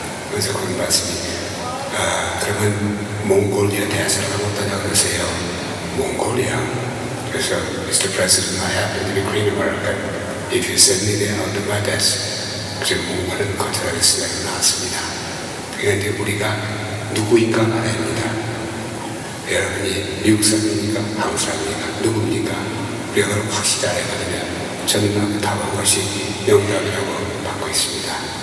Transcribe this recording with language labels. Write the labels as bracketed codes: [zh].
[ko] 그래서 그런 말씀이 그러면 몽골리아 대사를 어떠냐 그러세요. 몽골리아. 그래서 Mr. [en] President, I happen to be Green American. If you send me there, I'll do my best. [ko] 그래서 몽골은 거절하겠습니다. 나왔습니다. 그런데 우리가 누구인가 알아야 합니다. 여러분이 미국 사람입니까? 한국 사람입니까? 누굽니까? 우리가 그걸 확실히 알아야 하거든요. 저는 답한 것이 명답이라고 받고 있습니다.